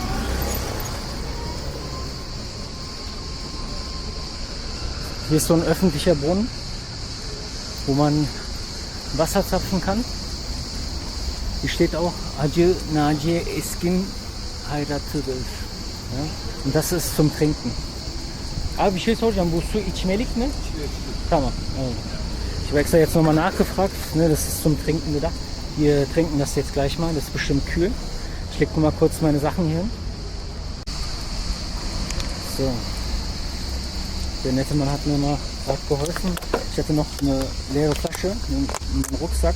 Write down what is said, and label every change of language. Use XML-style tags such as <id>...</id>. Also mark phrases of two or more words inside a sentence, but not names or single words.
<de>Hier ist so ein öffentlicher Brunnen, wo man Wasser zapfen kann. Hier steht auch Acı Naciye Eskin Hayratıdır. Ja? Und das ist zum Trinken.</de> <tr>Abi bir şey soracağım, bu su içmelik mi? Tamam.</tr> <de>Also. Ich habe extra jetzt nochmal nachgefragt, ne, das ist zum Trinken gedacht. Wir trinken das jetzt gleich mal, das ist bestimmt kühl. Ich lege mal kurz meine Sachen hier hin. So. Der nette Mann hat mir mal geholfen. Ich hatte noch eine leere Flasche in meinem Rucksack.</de>